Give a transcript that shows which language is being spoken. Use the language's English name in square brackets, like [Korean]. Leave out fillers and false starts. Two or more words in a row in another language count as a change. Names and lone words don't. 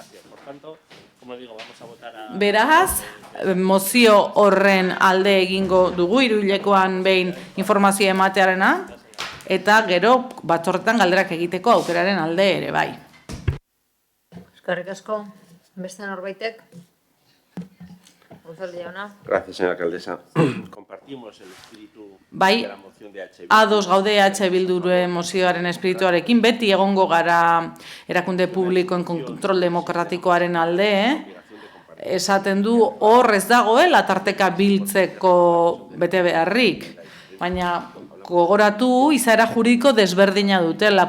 [Basque] Beraz, mozio horren alde egingo dugu, hiruhilekoan behin informazio ematearena, eta gero batzordetan galderak egiteko aukeraren alde ere bai. Eskerrik asko, beste norbaitek? Gonzalo jauna. [Spanish] Gracias, señora alcaldesa. Compartimos el espíritu de la moción de EH Bildu. [Basque] Ados gaude EH Bilduren mozioaren espirituarekin, beti egongo gara erakunde publikoen kontrol demokratikoaren alde, esaten du hor ez dagoela tarteka biltzeko bete beharrik, baina gogoratu izaera juridiko desberdina dutela.